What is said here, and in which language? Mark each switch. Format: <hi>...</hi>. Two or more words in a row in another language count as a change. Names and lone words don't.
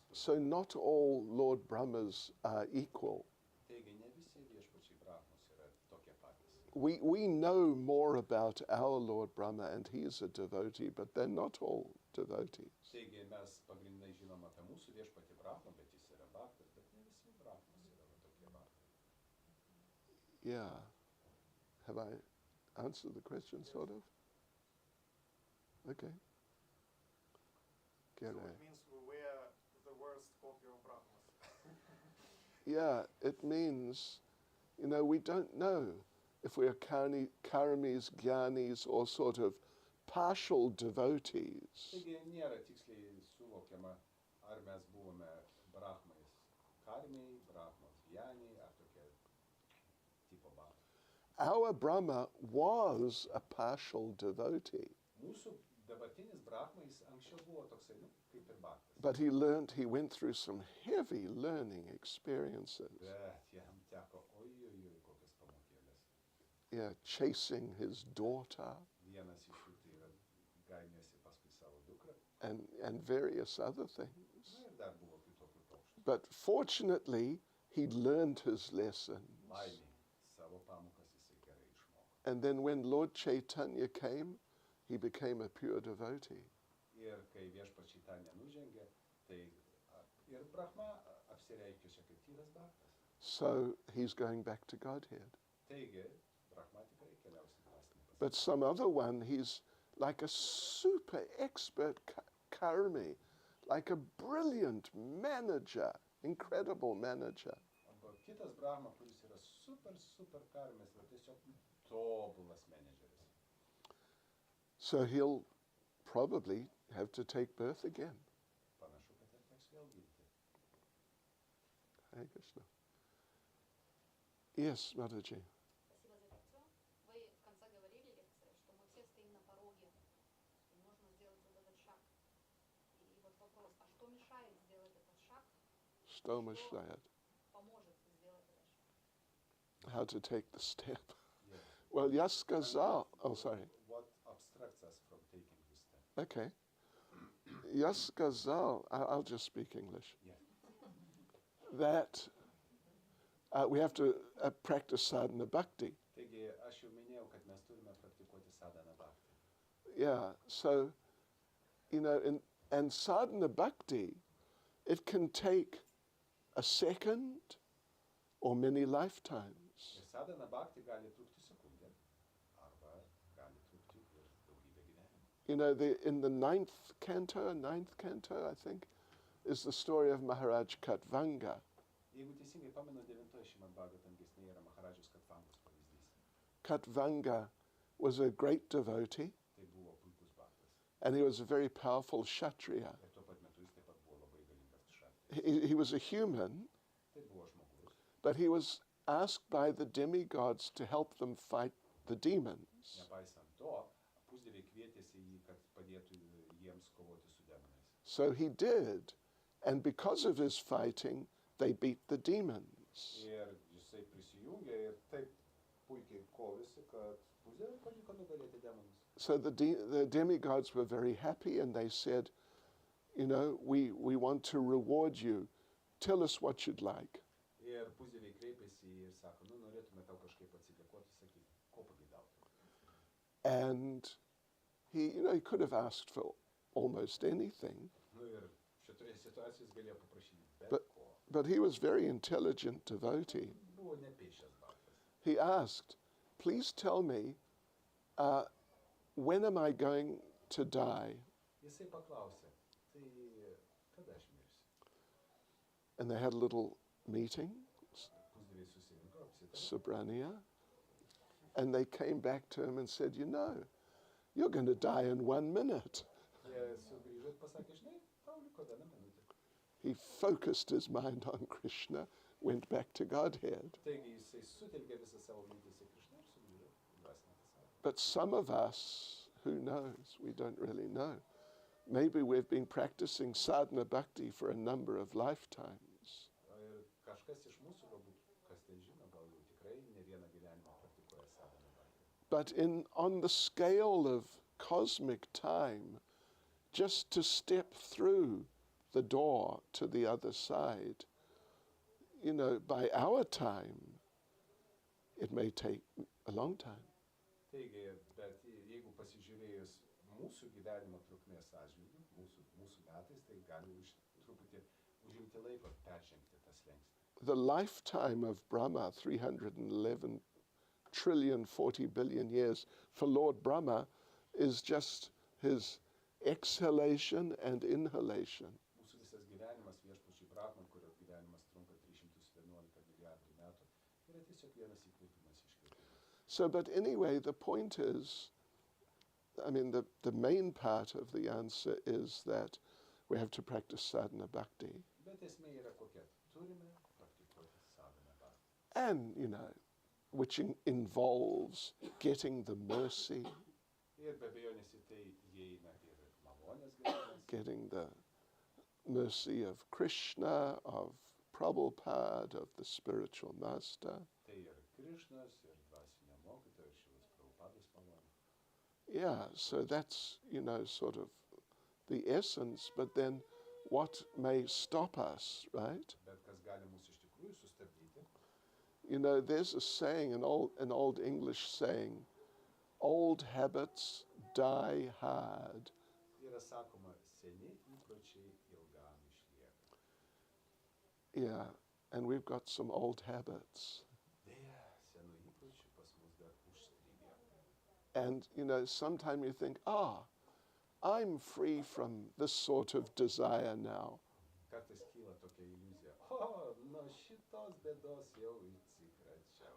<en>So not all Lord Brahmas are equal.</en> <lt>Taigi, ne visi viešpačiai Brahmas yra tokie patys.</lt> <en>We know more about our Lord Brahma, and he is a devotee, but they're not all devotees.</en> <lt>Taigi mes pagrindinai žinom apie mūsų viešpatį Brahmą, bet jis yra bhaktas, bet ne visi Brahmas yra va tokie bhaktai.</lt> <en>Yeah. Have I answered the question, sort of? Okay. So G'day. it means we are the worst copy of Brahmas. Yeah, it means, we don't know if we are karamis, gyanis, or sort of partial devotees.</en> <lt>Taigi nėra tiksliai suvokiama, ar mes buvome Brahmais karmiai, Brahmos gyaniai, ar tokie tipo bhaktai.</lt> <en>Our Brahma was a partial devotee,</en> <lt>Mūsų dabartinis Brahma jis anksčiau buvo toksai, kaip ir bhaktas.</lt> <en>but he went through some heavy learning experiences.</en> <lt>Bet jam teko, kokias pamokėlės.</lt> <en>Yeah, chasing his daughter</en> <lt>Vienas iš jų tai yra gainėsi paskui savo dukrą.</lt> <en>and various other things.</en> <lt>Na ir dar buvo kitokių pokštų.</lt> <en>But fortunately, he learned his lessons.</en> <lt>Laimiai, savo pamokas jisai gerai išmoko.</lt> <en>And then when Lord Chaitanya came, he became a pure devotee.</en> <lt>Ir kai viešpats Čaitanija nužengė, tai ir Brahma apsireiškė čia kaip tyras bhaktas.</lt> <en>So he's going back to Godhead.</en> <lt>Taigi, Brahma tikrai keliaus į dvasinį pasaulį.</lt> <en>But some other one, he's like a super expert karmi, like a brilliant manager, incredible manager.</en> <lt>Arba kitas Brahma, kuris yra super karmis, va tiesiog tobulas menedžeris.</lt> <en>So he'll probably have to take birth again.</en> <lt>Panašu, kad ir teks vėl gimti.</lt> <sa>Hare Krishna.</sa> <en>Yes, Mataji.</en> <ru>Спасибо за лекцию. Вы в конце говорили лекции, что мы все стоим на пороге, и нужно сделать вот этот шаг. И вот вопрос, а что мешает сделать этот шаг? Что мешает? Поможет сделать этот шаг?</ru> <en>How to take the step. Yeah. Well,</en> <ru>я сказал,</ru> <en>oh sorry. What obstructs us from taking this step?</en> <ru>Okay. Я сказал,</ru> <en>I'll just speak English, Yeah. that we have to practice</en> <sa>sadhana bhakti.</sa> <lt>Taigi, aš jau minėjau, kad mes turime praktikuoti</lt> <sa>sadhana bhakti.</sa> <en>Yeah, so, and</en> <sa>sadhana bhakti,</sa> <en>it can take a second or many lifetimes.</en> <lt>Ir</lt> <sa>sadhana bhakti</sa> <lt>gali trukti sekundę, arba gali trukti ir daugybę gyvenimų.</lt> <en>In the ninth canto, I think, is the story of Maharaj Katvanga.</en> <lt>Jeigu teisingai pamenu, 9 Srimad Bhagavatam giesmėje yra Maharadžos Katvangos pavyzdys.</lt> <en>Katvanga was a great devotee,</en> <lt>Tai buvo puikus bhaktas.</lt> <en>and he was a very powerful kshatriya.</en> <lt>Ir tuo pat metu jis taip pat buvo labai galingas kšatris.</lt> <en>He was a human,</en> <lt>Tai buvo žmogus.</lt> <en>but he was asked by the demigods to help them fight the demons.</en> <lt>Nepaisant to, pusdieviai kvietėsi jį, kad padėtų jiems kovoti su demonais.</lt> <en>So he did, and because of his fighting, they beat the demons.</en> <lt>Ir jisai prisijungė ir taip puikiai kovėsi, kad pusdieviai pavyko nugalėti demonus.</lt> <en>So the demigods were very happy, and they said, we want to reward you. Tell us what you'd like.</en> <lt>Ir pusdieviai kreipėsi ir sako, norėtume tau kažkaip atsidėkoti, sakyk, ko pageidautum.</lt> <en>And he could have asked for almost anything,</en> <lt>Ir šitoje situacijoje jis galėjo paprašyti bet</lt> <en>But-</en> <lt>ko.</lt> <en>but he was very intelligent devotee.</en> <lt>Buvo nepeišęs bhaktas.</lt> <en>He asked, please tell me, when am I going to die?</en> <lt>Jisai paklausė, tai kada aš mirsiu?</lt> <en>And they had a little meeting,</en> <lt>Pusdieviai susirinko, apsitarė. Subrania,</lt> <en>and they came back to him and said, you're going to die in 1 minute.</en> <lt>Jie sugrįžo ir pasakė, žinai, tau liko 1 minutė.</lt> <en>He focused his mind on Krishna, went back to Godhead.</en> <lt>Taigi jisai sutelkė visą savo mintis į Krišną ir sugrįžo į dvasinę pasaulį.</lt> <en>But some of us, who knows, we don't really know. Maybe we've been practicing</en> <sa>sadhana bhakti</sa> <en>for a number of lifetimes.</en> <lt>Ir kažkas iš mūsų, galbūt, kas ten žino, gal jau tikrai ne vieną gyvenimą praktikuoja</lt> <sa>sadhana bhakti.</sa> <en>But on the scale of cosmic time, just to step through the door to the other side, by our time, it may take a long time.</en> <lt>Taigi, bet jeigu pasižiūrėjus mūsų gyvenimo trukmės atžvilgiu, mūsų metais, tai gali truputį užimti laiko peržengti tą slenkstį.</lt> <en>The lifetime of Brahma, 311 trillion 40 billion years, for Lord Brahma is just his exhalation and inhalation.</en> <lt>Mūsų visas gyvenimas viešpačiui Brahman, kurio gyvenimas trunka 311 milijardų metų, yra tiesiog vienas įkvėpimas iškvėpimas.</lt> <en>So, but anyway, the point is, I mean, the main part of the answer is that we have to practice</en> <sa>sadhana bhakti.</sa> <lt>Bet esmė yra kokia? Turime praktikuoti</lt> <sa>sadhana bhakti.</sa> <en>And, you know, which involves getting the mercy,</en> <lt>Ir be abejonės į tai įeina ir malonės gavimas,</lt> <en>getting the mercy of Krishna, of Prabhupada, of the spiritual master.</en> <lt>tai ir Krišnos, ir dvasinio mokytojo, ir Šilos Prabhupados malonė.</lt> <en>Yeah, so that's, you know, sort of the essence, but then what may stop us, right?</en> <lt>Bet kas gali mus iš tikrųjų sustabdyti?</lt> <en>You know, there's a saying, an old English saying, old habits die hard.</en> <lt>Yra sakoma, seni įpročiai ilgam išlieka.</lt> <en>Yeah, and we've got some old habits.</en> <lt>Deja, senų įpročių pas mus dar užstrigę.</lt> <en>And, you know, sometimes you think, I'm free from this sort of desire now.</en> <lt>Kartais kyla tokia iliuzija. O, nuo šitos bėdos jau atsikračiau.</lt>